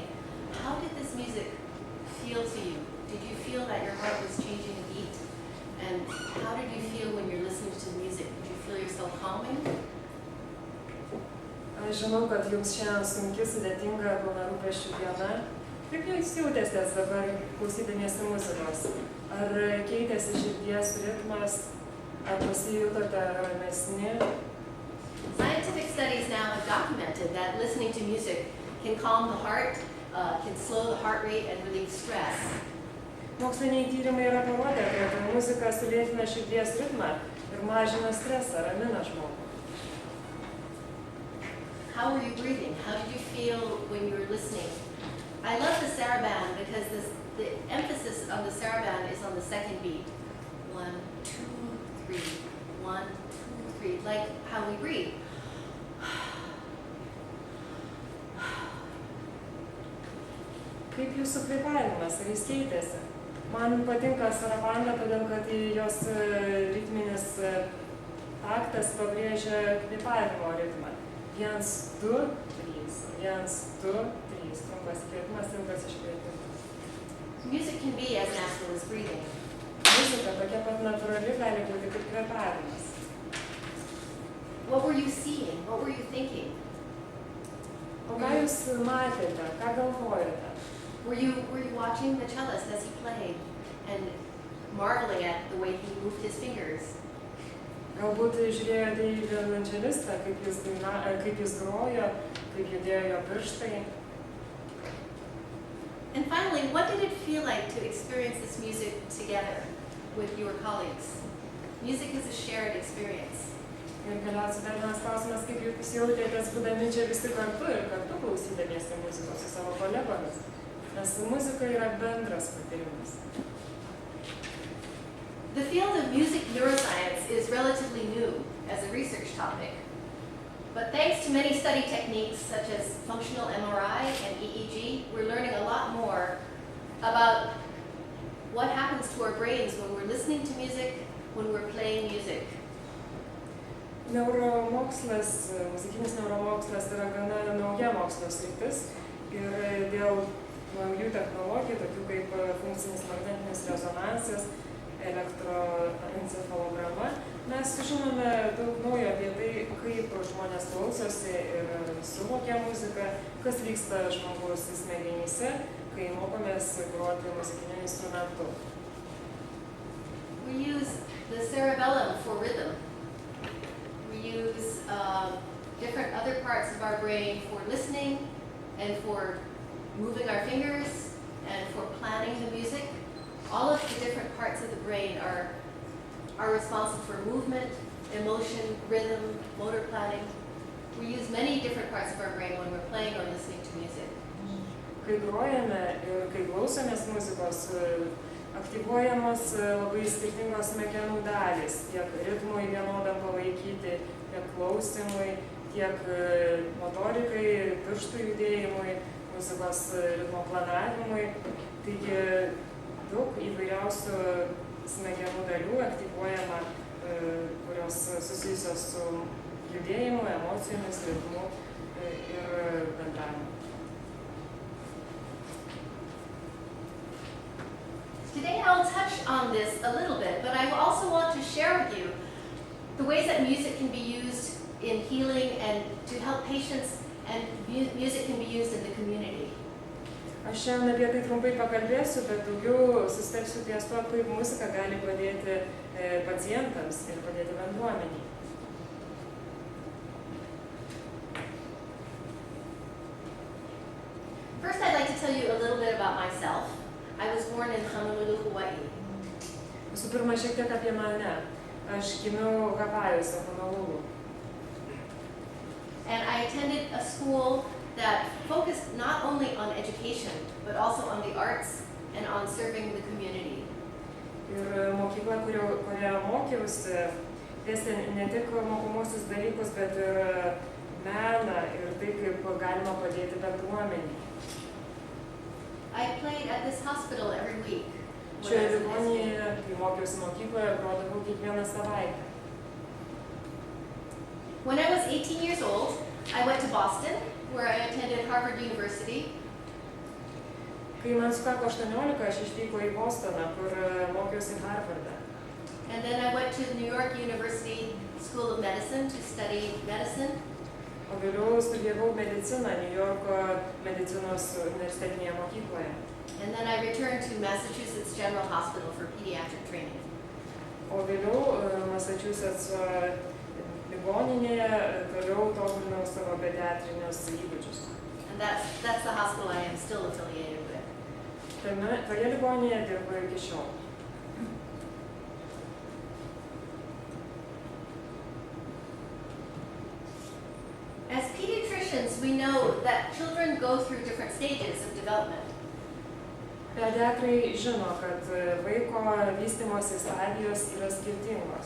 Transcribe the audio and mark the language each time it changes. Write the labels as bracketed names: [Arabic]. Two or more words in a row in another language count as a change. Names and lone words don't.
[English] How did this music feel to you? Did you feel that your heart was changing a beat? And how did you feel when you're listening to music? Did you feel yourself calming? [Lithuanian] Aš žinau, kad jums šiandien sunki, sudėtinga, pilna rūpesčių diena. Kaip jūs jautėtės dabar klausydamiesi muzikos? Ar keitėsi širdies ritmas? Ar pasijutote ramesni? [English] Scientific studies now have documented that listening to music can calm the heart, can slow the heart rate and relieve stress. [Lithuanian] Moksliniai tyrimai yra parodę, kad muzika sulėtina širdies ritmą ir mažina stresą, ramina žmogų. [English] How were you breathing? How did you feel when you were listening? I love the saraband because the emphasis of the saraband is on the second beat. 1, 2, 3. 1, 2, 3. Like how we breathe. [Lithuanian] Kaip jūsų kvėpavimas, ar jis keitėsi? Man patinka sarabanda, todėl kad jos ritminis taktas pabrėžia kvėpavimo ritmą. 1, 2, 3. 1, 2, 3. Trumpas įkvėpimas, ilgas iškvėpimas. [English] Music can be as natural as breathing. [Lithuanian] Muzika tokia pat natūrali gali būti kaip kvėpavimas. [English] What were you seeing? What were you thinking? [Lithuanian] O ką jūs matėte? Ką galvojate? [English] Were you watching the cellist as he played and marveling at the way he moved his fingers? [Lithuanian] Galbūt žiūrėjote į violončelistą, kaip jis grojo, kaip judėjo jo pirštai. [English] And finally, what did it feel like to experience this music together with your colleagues? Music is a shared experience. [Lithuanian] Ir galiausiai dar vienas klausimas, kaip jūs jautėtės būdami čia visi kartu ir kartu klausydamiesi muzikos su savo kolegomis. Nes muzika yra bendras patyrimas. [English] The field of music neuroscience is relatively new as a research topic. But thanks to many study techniques such as functional MRI and EEG, we're learning a lot more about what happens to our brains when we're listening to music, when we're playing music. [Lithuanian] Neuromokslas, muzikinis neuromokslas yra gana nauja mokslo sritis ir dėl naujų technologijų, tokių kaip funkcinis magnetinis rezonansas, elektroencefalograma, mes sužinome daug naujo apie tai, kaip žmonės klausosi ir suvokia muziką, kas vyksta žmogaus smegenyse, kai mokomės groti muzikiniu instrumentu. [English] We use the cerebellum for rhythm. We use different other parts of our brain for listening and for moving our fingers and for planning the music. All of the different parts of the brain are responsible for movement, emotion, rhythm, motor planning. We use many different parts of our brain when we're playing or listening to music. [Lithuanian] Kai grojame ir kai klausomės muzikos, aktyvuojamos labai skirtingos smegenų dalys, tiek ritmui vienodam palaikyti, tiek klausimui, tiek motorikai, pirštų judėjimui, muzikos ritmo planavimui. Taigi daug įvairiausių smegenų dalių aktyvuojama, kurios susijusios su judėjimu, emocijomis, ritmu ir bendravimu. [English] Today I'll touch on this a little bit, but I also want to share with you the ways that music can be used in healing and to help patients, and music can be used in the community. [Lithuanian] Aš šiandien apie tai trumpai pakalbėsiu, bet daugiau susitelksiu ties to, kaip muzika gali padėti pacientams ir padėti bendruomeniai. [English] First, I'd like to tell you a little bit about myself. I was born in Honolulu, Hawaii. [Lithuanian] Visų pirma, šiek tiek apie mane. Aš gimiau Havajuose, Honolulu. [English] And I attended a school that focused not only on education, but also on the arts and on serving the community. [Lithuanian] Ir mokykla, kurioje mokiausi, dėstė ne tik mokomuosius dalykus, bet ir meną ir tai, kaip galima padėti bendruomeniai. [English] I played at this hospital every week. [Lithuanian] Šioje ligoninėje, kai mokiausi mokykloje, grodavau kiekvieną savaitę. [English] When I was 18 years old, I went to Boston, where I attended Harvard University. [Lithuanian] Kai man sukako 18, aš išvykau į Bostoną, kur mokiausi Harvardą. [English] And then I went to the New York University School of Medicine to study medicine. [Lithuanian] O vėliau studijavau mediciną New Yorko medicinos universitetinėje mokykloje. [English] And then I returned to Massachusetts General Hospital for pediatric training. [Lithuanian] O vėliau Massachusetts ligoninėje toliau tobulinau savo pediatrinius įgūdžius. [English] And that's the hospital I am still affiliated with. [Lithuanian] Toje ligoninėje dirbu iki šiol. [English] As pediatricians, we know that children go through different stages of development. [Lithuanian] Pediatrai žino, kad vaiko vystymosi stadijos yra skirtingos.